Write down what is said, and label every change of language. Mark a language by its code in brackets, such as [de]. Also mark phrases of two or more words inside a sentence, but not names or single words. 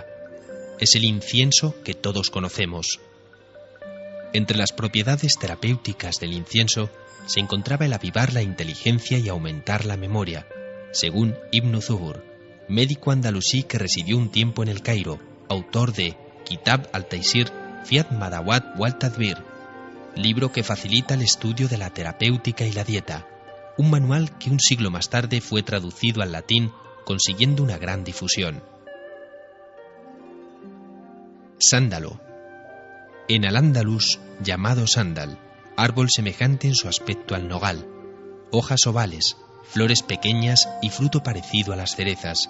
[es] Es el incienso que todos conocemos. Entre las propiedades terapéuticas del incienso se encontraba el avivar la inteligencia y aumentar la memoria, según Ibn Zuhur, médico andalusí que residió un tiempo en el Cairo, autor de Kitab al-Taysir fi Madawat wal Tadbir, libro que facilita el estudio de la terapéutica y la dieta, un manual que un siglo más tarde fue traducido al latín, consiguiendo una gran difusión. Sándalo. En Al-Ándalus, llamado sándal, árbol semejante en su aspecto al nogal, hojas ovales, flores pequeñas y fruto parecido a las cerezas.